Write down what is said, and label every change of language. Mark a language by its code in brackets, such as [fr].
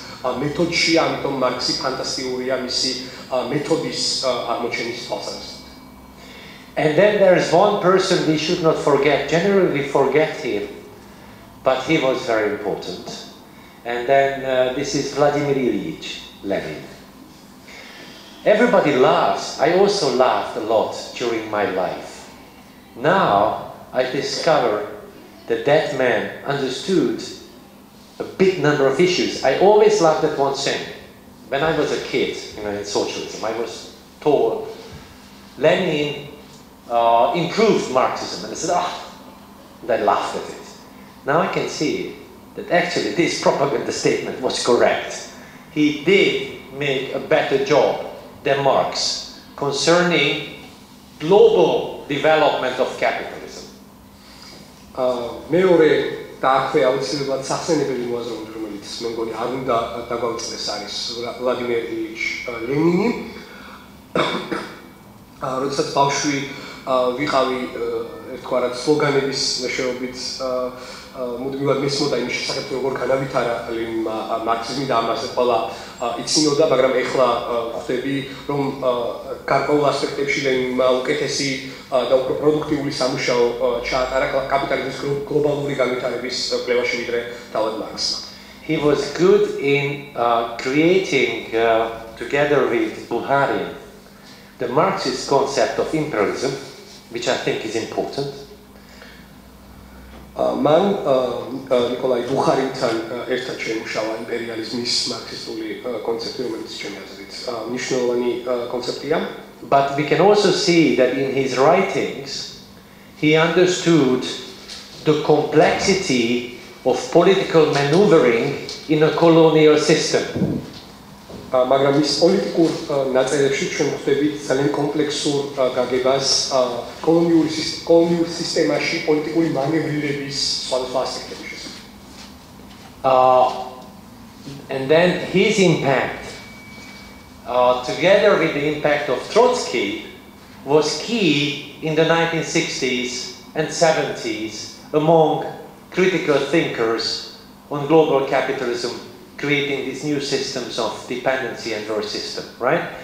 [ka] მეთოდში, ამიტომ მარქსი ფანტასტიკურია მისი მეთოდის აღმოჩენის თვალსაზრისით. [en] And then there's one person we should not forget. Generally we forget him, but he was very important. And then this is Vladimir Ilyich Lenin. Everybody laughs. I also laughed a lot during my life. Now I discover that that man understood a big number of issues. I always laughed at one thing. When I was a kid, in socialism, I was told Lenin improved Marxism, and I said, and I laughed at it. Now I can see that actually this propaganda statement was correct. He did make a better job than Marx concerning global development of capitalism. [ka] მეორე და აქვე აუცილებლად სახსენებელი მოაზროვნე, რომელიც მე მგონი არ უნდა დაგვაუწყდეს, არის ვლადიმერ ილიჩ ლენინი. როდესაც ბავშვი ვიყავი, ერთგვარად სლოგანების მეშვეობით მუდმივად მისმოდა იმის შესახებ, როგორ განავითარა ლენინმა მარქსიზმი და ამაზე ყველა იცინოდა, მაგრამ ეხლა ხვდები, რომ გარკვეულ ასპექტებში ლენინმა უკეთესი და უფრო პროდუქტიული სამუშაო ჩაატარა კაპიტალიზმის გლობალური განვითარების კვლევაში, ვიდრე თავად მარქსმა. [en] He was good in creating, together with Bukharin, the Marxist concept of imperialism, which I think is important. [ka] მან ნიკოლაი ბუხარინთან ერთად შეიმუშავა იმპერიალიზმის მარქსისტული კონცეფცია, რომელიც ჩემი აზრით მნიშვნელოვანი კონცეფცია. [en] But we can also see that in his writings he understood the complexity of political maneuvering in a colonial system. [ka] მაგრამ ის პოლიტიკურ ნაწერებში ჩვენ ხვდებით ძალიან კომპლექსურ გაგებას კოლონიურ სისტემაში პოლიტიკური მანევრირების სხვადასხვა ასპექტების შესახებ. [en] And then his impact, together with the impact of Trotsky, was key in the 1960s and 70s among critical thinkers on global capitalism, creating these new systems of dependency and war system, right?